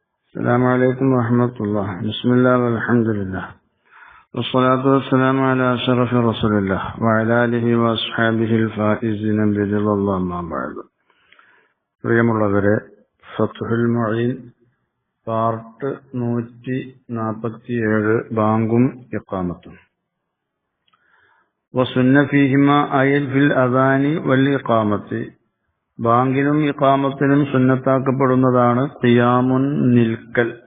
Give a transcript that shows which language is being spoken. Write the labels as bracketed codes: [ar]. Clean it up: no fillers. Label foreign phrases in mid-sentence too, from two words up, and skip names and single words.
[ar] السلام عليكم ورحمة الله. بسم الله والحمد لله والصلاة والسلام على أشرف رسول الله وعلى آله وأصحابه الفائزين برضا الله أما بعد. [ml] പ്രിയമുള്ളവരെ, ഫത്ഹുൽ മുഈൻ പാർട്ട് 147 ബാങ്കും ഇഖാമത്തും. [ar] وسن فيهما أي في الأذان والإقامة. [ml] ബാങ്കിനും ഇഖാമത്തിനും സുന്നത്താക്കപ്പെടുന്നതാണ് ഖിയാമുൻ നിൽക്കൽ.